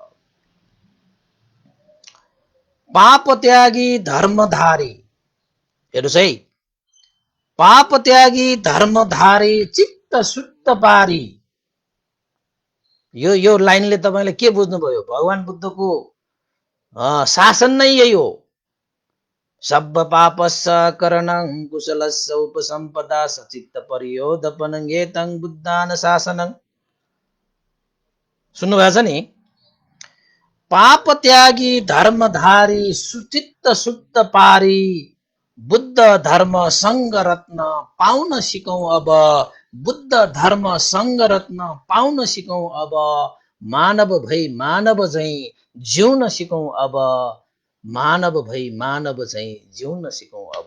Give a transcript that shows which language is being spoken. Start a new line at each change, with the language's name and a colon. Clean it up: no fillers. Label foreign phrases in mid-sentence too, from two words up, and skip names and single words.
Nepali: पाप त्यागी धर्मधारी, हेर्नुस् है, पाप त्यागी धर्मधारी चित्त शुद्ध पारी। यो लाइनले तपाईले के बुझ्नुभयो? भगवान बुद्धको शासन नै यही हो।
Pali: सब्ब पापस्स करणं कुशलस्य उपसम्पदा सचित्त परियोधपनं एतं बुद्धान शासनं।
Nepali: सुन्नुभएको छ नि? पाप त्यागी धर्मधारी सुचित्त शुद्ध पारी, बुद्ध धर्म संग रत्न पाउन सिकौं अब, बुद्ध धर्म संग रत्न पाउन सिकौं अब, मानव भई मानव झैं जिउन सिकौं अब, मानव भई मानव झैं जिउन सिकौं अब।